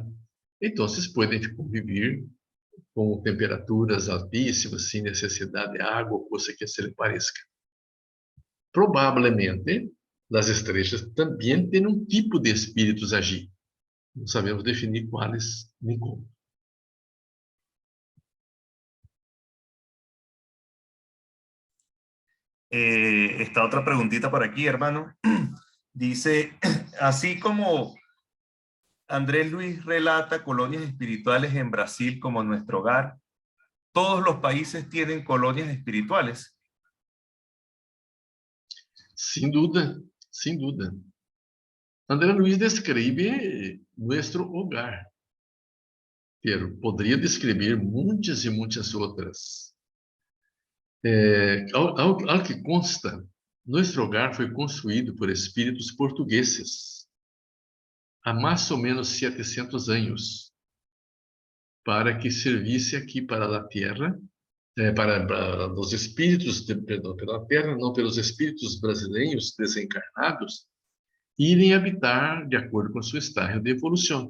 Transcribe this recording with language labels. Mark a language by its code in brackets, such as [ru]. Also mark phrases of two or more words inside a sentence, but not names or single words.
[pt] Então, podem conviver com temperaturas altíssimas, sem necessidade de água, coisa que se lhe pareça. Provavelmente, as estrelas também têm um tipo de espíritos agir. Não sabemos definir quais nem como. [es] Esta otra preguntita por aquí, hermano. Dice, así como Andrés Luis relata colonias espirituales en Brasil como nuestro hogar, ¿todos los países tienen colonias espirituales? [pt] Sem dúvida, sem dúvida. André Luiz descreve nosso hogar, pero poderia descrever muitas e muitas outras. Ao que consta, nosso hogar foi construído por espíritos portugueses há mais ou menos 700 anos, para que servisse aqui para a Terra, para os espíritos, perdão, pela Terra, não pelos espíritos brasileiros desencarnados, irem habitar de acordo com seu estágio de evolução.